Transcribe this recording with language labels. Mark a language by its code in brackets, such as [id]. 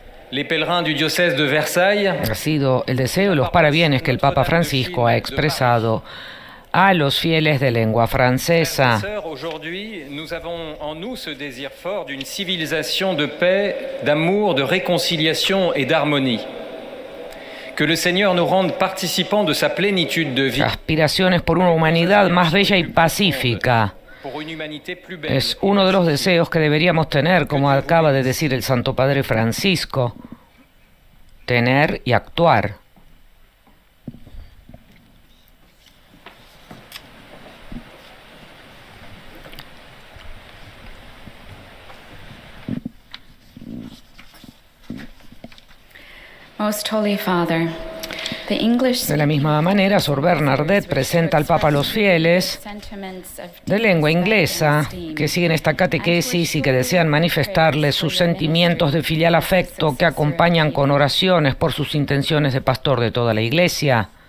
[es] Ha sido el deseo y los parabienes que el Papa Francisco ha expresado a los fieles de lengua francesa. [fr] Aujourd'hui, nous avons en nous ce désir fort d'une civilisation de paix, d'amour, de réconciliation et d'harmonie. Que le Señor nous rende participants de sa plénitude de vie. [es] Aspiraciones por una humanidad más bella y pacífica. Es uno de los deseos que deberíamos tener, como acaba de decir el Santo Padre Francisco. Tener y actuar. [en] Most Holy Father, the English [es] De la misma manera, Sor Bernadette presenta al Papa a los fieles de lengua inglesa que siguen esta catequesis y que desean manifestarle sus sentimientos de filial afecto que acompañan con oraciones por sus intenciones de pastor de toda la Iglesia.